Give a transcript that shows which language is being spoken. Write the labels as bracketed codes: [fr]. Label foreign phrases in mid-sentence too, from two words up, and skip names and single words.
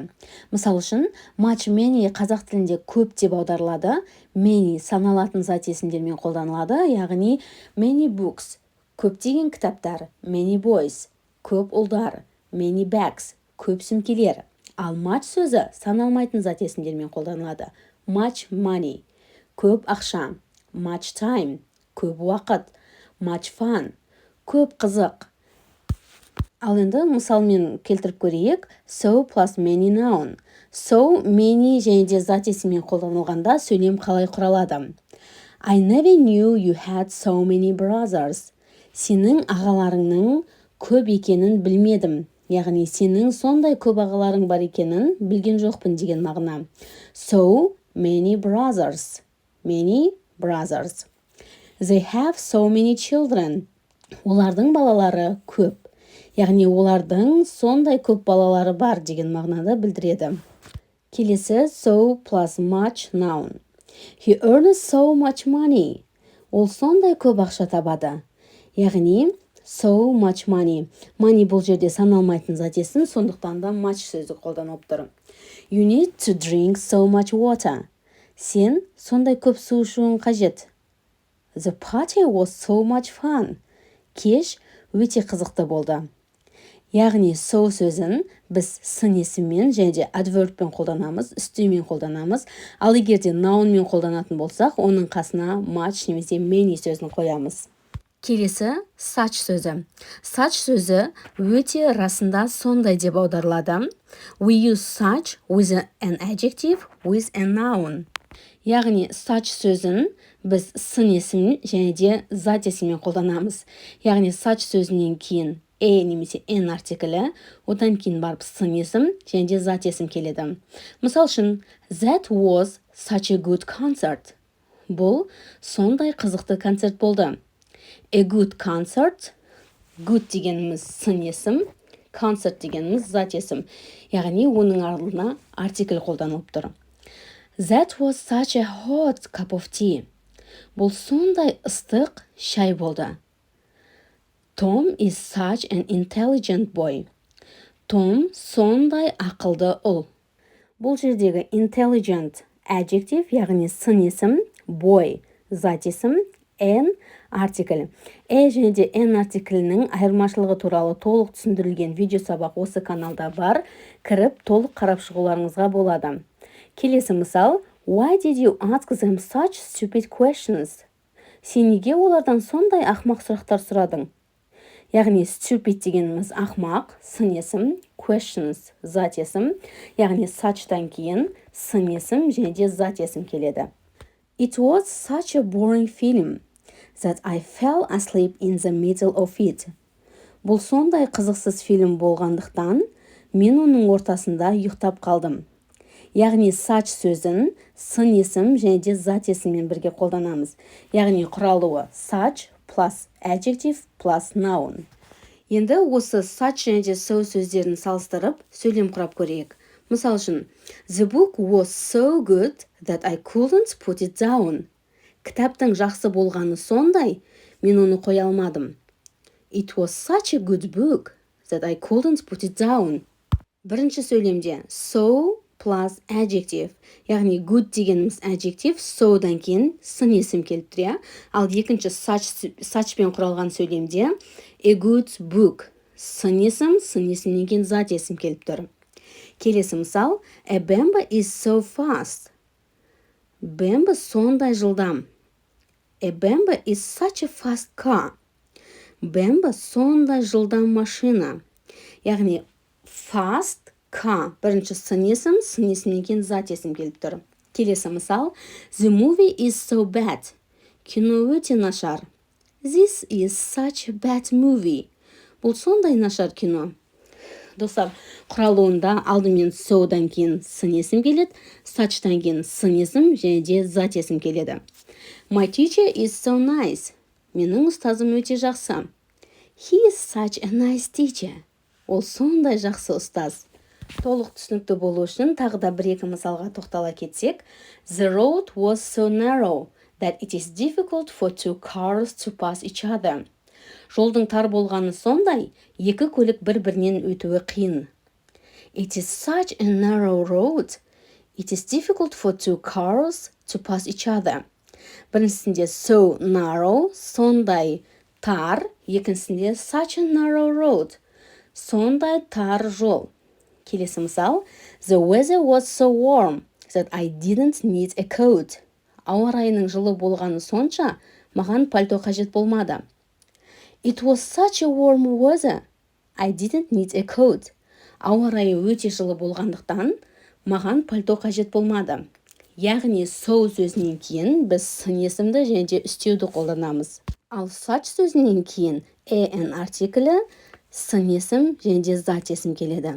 [kk] Мысал үшін, [en] much, many [kk] қазақ тілінде көп деп аударылады, many саналатын зат есімдермен қолданылады, яғни [en] many books [kk] көптеген кітаптар, [en] many boys [kk] көп ұлдар, [en] many bags [kk] көп сөмкелер. Ал much сөзі саналмайтын зат есімдермен қолданылады. [en] Much money [kk] көп ақша. [en] Much time, [kk] көп уақыт. [en] Much fun, [kk] көп қызық. Ал енді мысалмен келтіріп көрейік. [en] So plus many noun. So, many [kk] және де зат есіммен қолданылғанда сөйлем қалай құралады? [en] I never knew you had so many brothers. [kk] Сенің ағаларыңның көп екенін білмедім. Яғни сенің сондай көп ағаларың бар екенін білген жоқпын деген мағына. [en] So many brothers. Many brothers. They have so many children. [kk] Олардың балалары көп. Яғни олардың сондай көп балалары бар деген мағынада білдіреді. Келесі [en] so plus much noun. He earns so much money. [kk] Ол сондай көп ақша табады. Яғни [en] so much money. Money [kk] бұл жерде саналмайтын зат есім, сондықтан да much сөзі қолданылып тұр. [en] You need to drink so much water. [kk] Сен сондай көп су ішуің қажет. [en] The party was so much fun. [kk] Кеш өте қызықты болды. Яғни so сөзін біз сын есіммен және де adverbпен қолданамыз, үстеумен қолданамыз. Ал егерде nounмен қолданатын болсақ, оның қасына much немесе many сөзін қоямыз. Келесі such сөзі. Such сөзі өте расында сондай деп аударылады. [en] We use such with an adjective with a noun. [kk] Яғни such сөзін біз сын есім және де зат есіммен қолданамыз. Яғни such сөзінен кейін немесе n артиклі, одан кейін барып сын есім және де зат есім келеді. Мысал үшін, [en] that was such a good concert. [kk] Бұл сондай қызықты концерт болды. [en] A good concert. [kk] Good дегеніміз сын есім, concert дегеніміз зат есім. Яғни оның арлығына артикль қолданылып тұр. [en] That was such a hot cup of tea. [kk] Бұл сондай ыстық шай болды. [en] Tom is such an intelligent boy. [kk] Том сондай ақылды ұл. Бұл жердегі [en] intelligent adjective, [kk] яғни сын есім, boy зат есім, an артикль. Және де an артиклінің айырмашылығы туралы толық түсіндірілген видео сабақ осы каналда бар. Кіріп толық қарап шығуларыңызға болады. Келесі мысал: [en] Why did you ask them such stupid questions? [kk] Сен неге олардан сондай ақмақ сұрақтар сұрадың? Яғни stupid дегеніміз ақмақ, сын есім, questions зат есім, яғни such'тан кейін сын есім және де зат есім келеді. [en] It was such a boring film that I fell asleep in the middle of it. [kk] Бұл сондай қызықсыз фильм болғандықтан, мен оның ортасында ұйықтап қалдым. Яғни such сөзін сын есім және де зат есіммен бірге қолданамыз. Яғни құралуы [en] such plus adjective plus noun. [kk] Енді осы such және де so сөздерін салыстырып, сөйлем құрап көрейік. Мысал үшін, [en] The book was so good that I couldn't put it down. [kk] Кітаптың жақсы болғаны сондай, мен оны қоя алмадым. [en] It was such a good book that I couldn't put it down. [kk] Бірінші сөйлемде [en] so plus adjective, [kk] яғни good дегеніміз adjective, so'дан кейін сын есім келіп тұр. Ал екінші suchпен құралған сөйлемде [en] a good book, [kk] сын есімнен кейін зат есім келіп тұр. Келесі мысал: [en] A Bemba is so fast. [kk] Bemba сондай жылдам. [en] A Bemba is such a fast car. [kk] Bemba сондай жылдам машина. Яғни [en] fast car. [kk] Бірінші сын есімнен кейін зат есім келіп тұр. Келесі мысал: [en] The movie is so bad. [kk] Кино өте нашар. [en] This is such a bad movie. [kk] Бұл сондай нашар кино. Достар, құралуында алдымен so'дан кейін сын есім келеді, such'тан кейін сын есім және де зат есім келеді. [en] My teacher is so nice. [kk] Менің ұстазым өте жақсы. [en] He is such a nice teacher. [kk] Ол сондай жақсы ұстаз. Толық түсінікті болу үшін тағы да бір-екі мысалға тоқтала кетсек. [en] The road was so narrow that it is difficult for two cars to pass each other. [kk] Жолдың тар болғаны сондай, екі көлік бір-бірінен өтуі қиын. [en] It is such a narrow road. It is difficult for two cars to pass each other. [kk] Біріншісінде [en] so narrow, [kk] сондай тар, екіншісінде [en] such a narrow road, [kk] сондай тар жол. Келесі мысал: [en] The weather was so warm that I didn't need a coat. [kk] Ауа райының жылы болғаны сонша, маған пальто қажет болмады. [en] It was such a warm weather. I didn't need a coat. [kk] Ауа райы өте жылы болғандықтан, маған пальто қажет болмады. Яғни so сөзінен кейін біз сын есімді және де үстеуді қолданамыз. Ал such сөзінен кейін an артиклі, сын есім және де зат есім келеді.